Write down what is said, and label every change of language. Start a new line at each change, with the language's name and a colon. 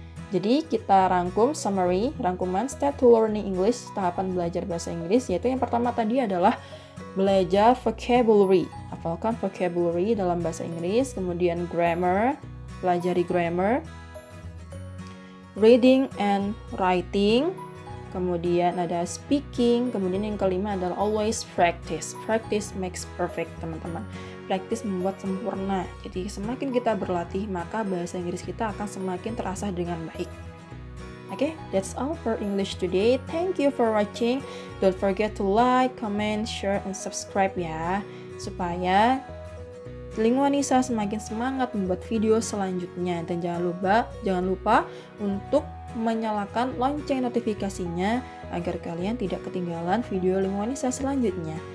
Indonesian: Jadi kita rangkuman
English: step to learning English,
Indonesian: tahapan belajar bahasa Inggris, yaitu yang pertama tadi adalah belajar vocabulary, hafalkan vocabulary dalam bahasa Inggris, kemudian grammar, pelajari grammar, reading and writing, kemudian ada speaking, kemudian yang kelima adalah
English: always practice. Practice makes perfect,
Indonesian: teman-teman. Practice membuat sempurna. Jadi semakin kita berlatih, maka bahasa Inggris kita akan semakin terasa dengan baik.
English: Okay, that's all for English today. Thank you for watching. Don't forget to like, comment, share, and subscribe
Indonesian: ya, supaya Lingkunganisa semakin semangat membuat video selanjutnya. Dan jangan lupa untuk menyalakan lonceng notifikasinya agar kalian tidak ketinggalan video Lingkunganisa selanjutnya.